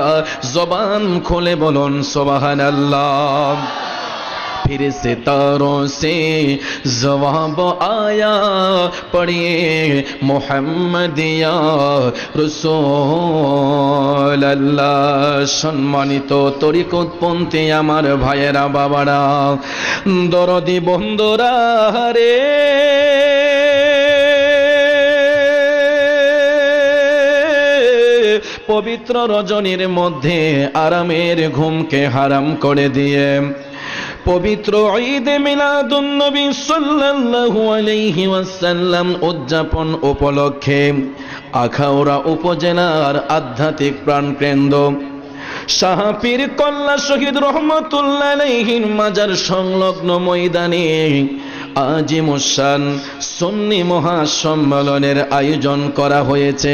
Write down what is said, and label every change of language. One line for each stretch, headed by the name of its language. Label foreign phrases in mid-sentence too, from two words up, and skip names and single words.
Urdu: زبان کھولے بولون
Arabic: سبحان اللہ.
Urdu: پھر ستاروں سے جواب آیا، پڑھیے محمد
Arabic: یا رسول اللہ.
Bangla: সম্মানিত তরিকতপন্থী আমার ভাইয়েরা বাবারা, দরদি বন্ধুরা রে, পবিত্র রজনীর মধ্যে আরামের ঘুমকে হারাম করে দিয়ে পবিত্র ঈদ মিলাদুন নবী
Arabic: صلى الله عليه وسلم
Bangla: উদযাপন উপলক্ষে আখাউড়া উপজেলার আধ্যাত্মিক প্রাণকেন্দ্র শাহপীর কল্লা শহীদ রহমাতুল্লাহ আলাইহির মাজার সংলগ্ন ময়দানে আজিমুসান সুন্নি মহাসম্মেলনের আয়োজন করা হয়েছে.